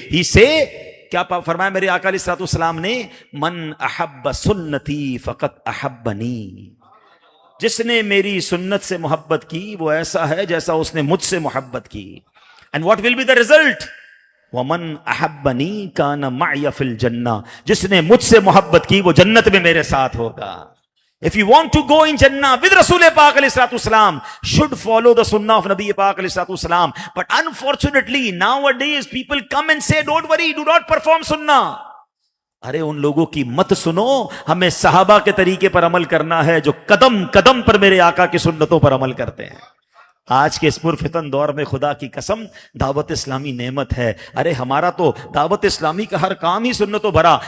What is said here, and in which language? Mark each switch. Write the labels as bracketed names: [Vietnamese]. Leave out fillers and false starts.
[English] He say, [Urdu] کیا فرمایا میرے آقا علیہ السلام نے, [Arabic] من احب سنتی فقط احبنی, [Urdu] جس نے میری سنت سے محبت کی وہ ایسا ہے جیسا اس نے مجھ سے محبت کی. [English] And what will be the result? [Arabic] ومن احبنی کان معی فی الجنہ, [Urdu] جس نے مجھ سے محبت کی وہ جنت میں میرے ساتھ ہوگا. [English] If you want to go in Jannah with Rasul Pak alayhi salam, should follow the sunnah of Nabi Pak alayhi salam. But unfortunately, nowadays people come and say, don't worry, do not perform sunnah. [Urdu] ارے ان لوگوں کی مت سنو, ہمیں صحابہ کے طریقے پر عمل کرنا ہے جو قدم قدم پر میرے آقا کی سنتوں پر عمل کرتے ہیں. آج کے اس پرفتن دور میں خدا کی قسم دعوت اسلامی نعمت ہے. ارے ہمارا تو دعوت اسلامی کا ہر کام ہی سنتوں بھرا.